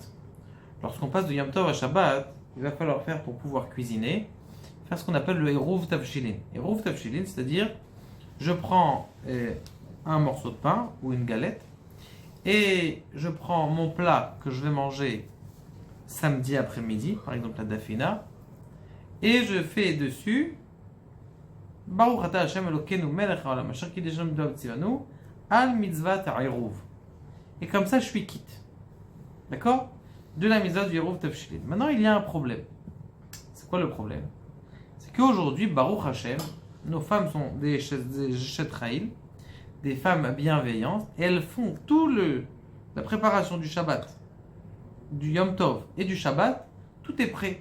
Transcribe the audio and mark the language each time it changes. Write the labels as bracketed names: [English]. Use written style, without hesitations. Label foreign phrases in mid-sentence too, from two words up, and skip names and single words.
[French] Lorsqu'on passe de [Hebrew] יום טוב [French] à Shabbat, il va falloir faire, pour pouvoir cuisiner, faire ce qu'on appelle le [Hebrew] עירוב תבשילין. עירוב תבשילין, [French] c'est-à-dire, je prends un morceau de pain ou une galette et je prends mon plat que je vais manger samedi après-midi, par exemple la dafina, et je fais dessus [Hebrew] ברוך אתה השם אלוקינו מלך העולם אשר קידשנו מצוות צוונו על מצוות עירוב. [French] Et comme ça, je suis quitte. D'accord? De la mitzvah du [Hebrew] עירוב תבשילין. [French] Maintenant, il y a un problème. C'est quoi le problème? C'est qu'aujourd'hui, [Hebrew] ברוך השם, [French] nos femmes sont des Shetraïl, des femmes bienveillantes, et elles font la préparation du Shabbat, du [Hebrew] יום טוב [French] et du Shabbat, tout est prêt.